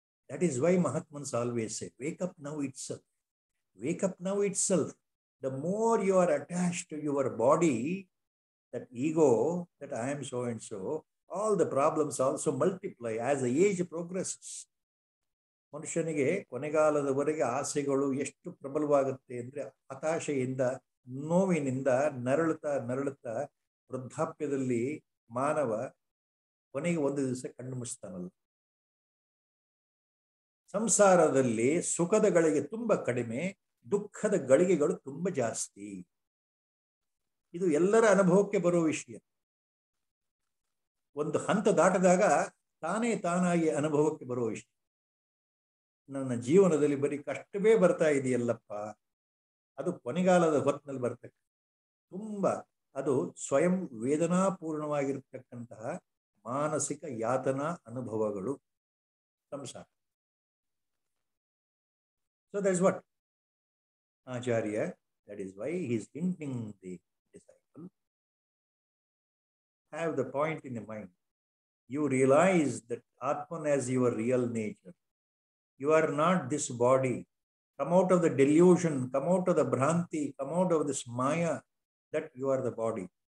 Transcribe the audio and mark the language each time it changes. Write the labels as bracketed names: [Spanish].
[English] That is why Mahatmans always say, wake up now itself. Wake up now itself. The more you are attached to your body, that ego, that I am so and so, all the problems also multiply as the age progresses. [Kannada] ಮನುಷ್ಯನಿಗೆ ಕೊನೆಗಾಲದವರೆಗೆ ಆಸೆಗಳು ಎಷ್ಟು ಪ್ರಬಲವಾಗುತ್ತೆ ಅಂದರೆ ಹತಾಶೆಯಿಂದ, ನೋವಿನಿಂದ ನರಳುತ್ತಾ ವೃದ್ಧಾಪ್ಯದಲ್ಲಿ ಮಾನವ ಕೊನೆಗೆ ಒಂದು ದಿವಸ ಕಣ್ಣು ಮುಚ್ತಾನಲ್ಲ. ಸಂಸಾರದಲ್ಲಿ ಸುಖದ ಗಳಿಗೆ ತುಂಬ ಕಡಿಮೆ, ದುಃಖದ ಗಳಿಗೆಗಳು ತುಂಬ ಜಾಸ್ತಿ. ಇದು ಎಲ್ಲರ ಅನುಭವಕ್ಕೆ ಬರುವ ವಿಷಯ. ಒಂದು ಹಂತ ದಾಟದಾಗ ತಾನಾಗಿ ಅನುಭವಕ್ಕೆ ಬರುವ ವಿಷಯ. ನನ್ನ ಜೀವನದಲ್ಲಿ ಬರೀ ಕಷ್ಟವೇ ಬರ್ತಾ ಇದೆಯಲ್ಲಪ್ಪ, ಅದು ಕೊನೆಗಾಲದ ಹೊತ್ತಿನಲ್ಲಿ ಬರ್ತಕ್ಕ ಅದು ಸ್ವಯಂ ವೇದನಾಪೂರ್ಣವಾಗಿರ್ತಕ್ಕಂತಹ ಮಾನಸಿಕ ಯಾತನಾ ಅನುಭವಗಳು ಸಂಸಾರ. [English] So that's what Acharya, that is why he is hinting the disciple, have the point in the mind. You realize that Atman as your real nature. You are not this body. Come out of the delusion, come out of the Bhranti, come out of this Maya, that you are the body.